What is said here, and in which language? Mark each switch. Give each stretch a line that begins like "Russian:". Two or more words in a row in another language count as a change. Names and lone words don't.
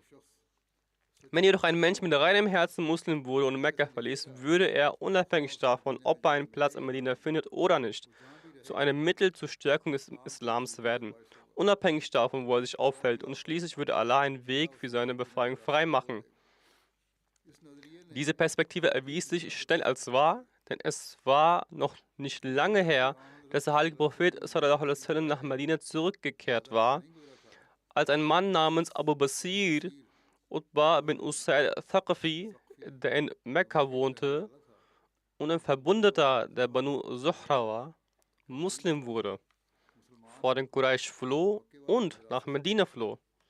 German: Wenn jedoch ein Mensch mit reinem Herzen Muslim wurde und Mekka verließ, würde er, unabhängig davon, ob er einen Platz in Medina findet oder nicht, zu einem Mittel zur Stärkung des Islams werden, unabhängig davon, wo er sich aufhält, und schließlich würde Allah einen Weg für seine Befreiung freimachen. Diese Perspektive erwies sich schnell als wahr, denn es war noch nicht lange her, dass der heilige Prophet
Arabic: صلى الله عليه وسلم
German: nach Medina zurückgekehrt war, als ein Mann namens Abu Basir, Utbah bin Usaid al-Thaqafi, der in Mekka wohnte und ein Verbündeter der Banu Zuhra war, Muslim wurde, vor den Quraysh floh und nach Medina floh.